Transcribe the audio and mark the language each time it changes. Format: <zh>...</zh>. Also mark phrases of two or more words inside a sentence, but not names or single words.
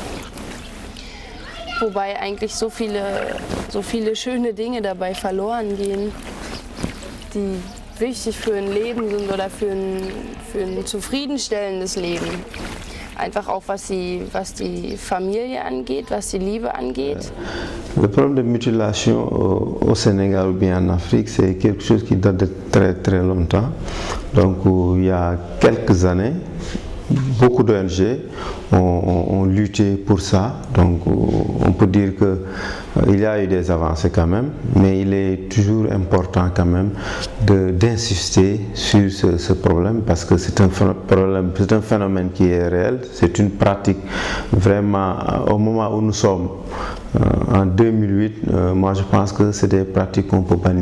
<de>Wobei eigentlich so viele schöne Dinge dabei verloren gehen, die wichtig für ein Leben sind oder für ein zufriedenstellendes Leben. Einfach auch was die Familie angeht, was die Liebe angeht.</de> <fr>Le problème de mutilation au Sénégal ou bien en Afrique, c'est quelque chose qui date de très très longtemps. Donc il y a quelques années, beaucoup d'ONG ont lutté pour ça. Donc on peut dire qu'il y a eu des avancées quand même, mais il est toujours important quand même d'insister sur ce problème parce que c'est un problème, c'est un phénomène qui est réel, c'est une pratique vraiment au moment où nous sommes en 2008, moi je pense que c'est des pratiques qu'on peut bannir.</fr>